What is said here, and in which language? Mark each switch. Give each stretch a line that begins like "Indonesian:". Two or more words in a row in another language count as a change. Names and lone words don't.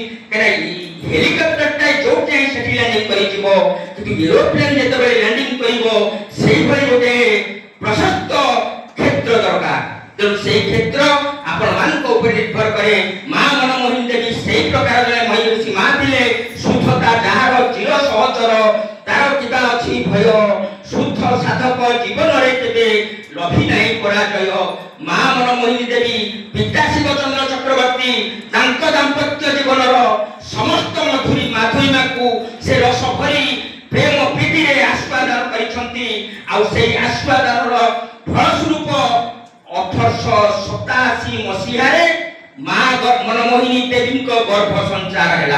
Odia: କାହିଁକିନା ହେଲିକପ୍ଟରଟା ଯୋଉଠି ଯାଇ ସେଠି ଲ୍ୟାଣ୍ଡିଂ କରିଯିବ, କିନ୍ତୁ ଏରୋପ୍ଲେନ ଯେତେବେଳେ ଲ୍ୟାଣ୍ଡିଂ କରିବ ସେଇଭଳି ଗୋଟେ ପ୍ରଶସ୍ତ କ୍ଷେତ୍ର ଦରକାର। ତେଣୁ ସେଇ କ୍ଷେତ୍ର ଆପଣମାନଙ୍କ ଉପରେ ନିର୍ଭର କରେ। ମା ମନମୋହିନୀ ଦେବୀ ସେଇ ପ୍ରକାର ଜଣେ ମହିଷୀ ମା ଥିଲେ। ଶୁଦ୍ଧତା ଯାହାର ଚିର ସହଚର, ତାର କିବା ଅଛି ଭୟ। ଲଭି ନାହିଁ ପରାଜୟ। ମା ମନମୋହିନୀ ଦେବୀ ପିତା ଶିବଚନ୍ଦ୍ର ଚକ୍ରବର୍ତ୍ତୀ তাଙ୍କ ଦାମ୍ପତ୍ୟ ଜୀବନର ସମସ୍ତ ମାଧୁରୀମାକୁ ସେ ରସ ଭରି ପ୍ରେମ ପ୍ରୀତିରେ ଆସ୍ୱାଦନ କରିଛନ୍ତି। ଆଉ ସେଇ ଆସ୍ୱାଦନର ଫଳସ୍ୱରୂପ 1887 ମସିହାରେ ମା ମନମୋହିନୀ ଦେବୀଙ୍କ ଗର୍ଭ ସଞ୍ଚାର ହେଲା।